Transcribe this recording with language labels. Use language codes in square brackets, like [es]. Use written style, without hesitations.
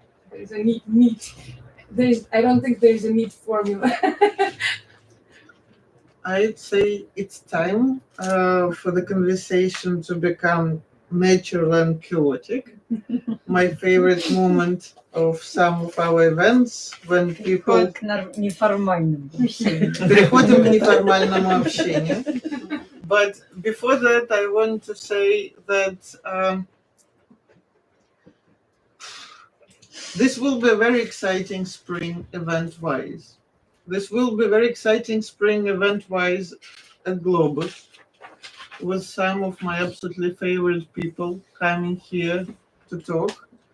[en] There's a neat. I don't think there's a neat formula. I'd say it's time for the conversation to become natural and chaotic. My favorite moment of some of our events when people [ru] Неформальным общением. переходим к неформальному общению. [en] But before that, I want to say that this will be a very exciting spring event-wise. This will be very exciting spring event-wise at Globus, with some of my absolutely favorite people coming here to talk.